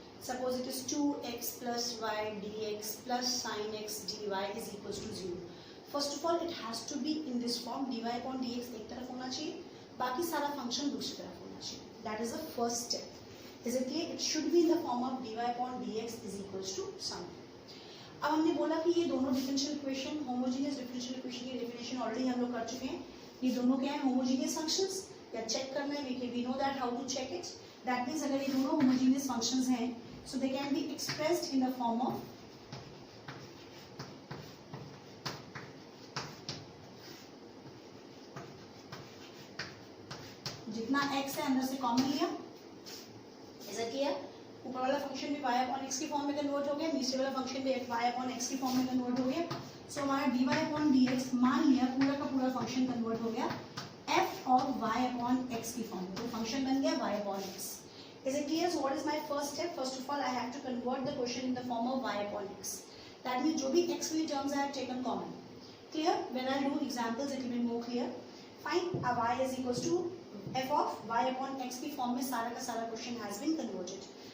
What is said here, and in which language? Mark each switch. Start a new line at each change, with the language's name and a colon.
English: Suppose it is 2x plus y dx plus sin x dy is equals to 0. First of all, it has to be in this form, dy upon dx
Hindi: एक तरफ होना चाहिए,
English: बाकी सारा function दूसरी तरफ होना चाहिए. That is the first step. Is it clear? It should be in the form of dy upon dx is equals to sin.
Hindi: अब हमने बोला कि ये दोनों differential equation, homogeneous differential equation की डेफिनेशन ऑलरेडी हम लोग कर चुके हैं. ये दोनों क्या है, होमोजेनियस फंक्शंस. या चेक करना है,
English: We know that how to check it.
Hindi: That means अगर ये दोनों होमोजेनियस फंक्शंस हैं,
English: so they can be expressed in the form of
Hindi: जितना x है अंदर से कॉमन लिया, ऐसा किया, ऊपर वाला फंक्शन भी y अपॉन x की फॉर्म में कन्वर्ट हो गया, नीचे वाला फंक्शन भी y अपॉन x की फॉर्म में कन्वर्ट हो गया. सो हमारा dy अपॉन dx मान लिया पूरा का पूरा फंक्शन कन्वर्ट हो गया f और y अपॉन x की फॉर्म में. तो फंक्शन बन गया y upon x.
English: Is it clear? So what is my first step? First of all, I have to convert the quotient in the form of y upon x. That means
Hindi: जो भी
English: x वाली terms I have taken common. Clear? When I do examples, it will be more clear. Fine. y is equals to f of y upon x
Hindi: की form में सारा का सारा
English: question has been converted.